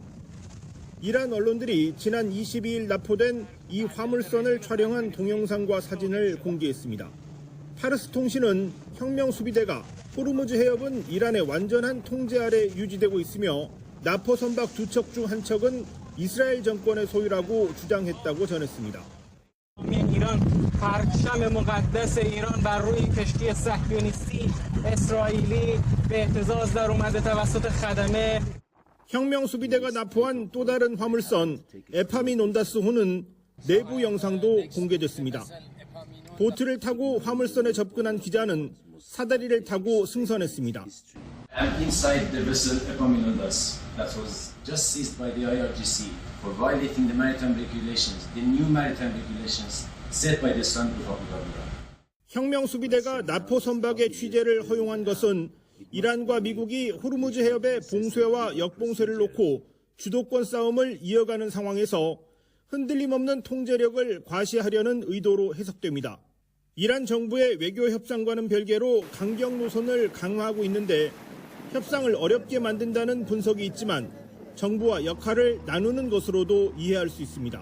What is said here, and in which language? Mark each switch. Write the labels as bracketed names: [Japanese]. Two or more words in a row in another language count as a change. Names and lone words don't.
[Korean] 이란 언론들이 지난 22일 납포된 이 화물선을 촬영한 동영상과 사진을 공개했습니다. 파르스 통신은 혁명수비대가 호르무즈 해협은 이란의 완전한 통제 아래 유지되고 있으며 납포 선박 2척 중 한 척은 이스라엘 정권의 소유라고 주장했다고 전했습니다. [Persian] ایران پرچم مقدس ایران بر روی کشتی صهیونیستی اسرائیلی به اهتزاز در اومده توسط خدمه. [Korean] 혁명수비대가 납포한 또 다른 화물선 에파민 온다스호는 내부 영상도 공개됐습니다. 보트를 타고 화물선에 접근한 기자는 사다리를 타고 승선했습니다. [English] I'm inside the vessel Epaminondas that was just seized by the IRGC for violating the maritime regulations, the new maritime regulations set by the Istanbul Public. [Korean] 혁명수비대가 납포 선박의 취재를 허용한 것은 이란과 미국이 호르무즈 해협의 봉쇄와 역봉쇄를 놓고 주도권 싸움을 이어가는 상황에서 흔들림 없는 통제력을 과시하려는 의도로 해석됩니다. 이란 정부의 외교 협상과는 별개로 강경 노선을 강화하고 있는데 협상을 어렵게 만든다는 분석이 있지만 정부와 역할을 나누는 것으로도 이해할 수 있습니다.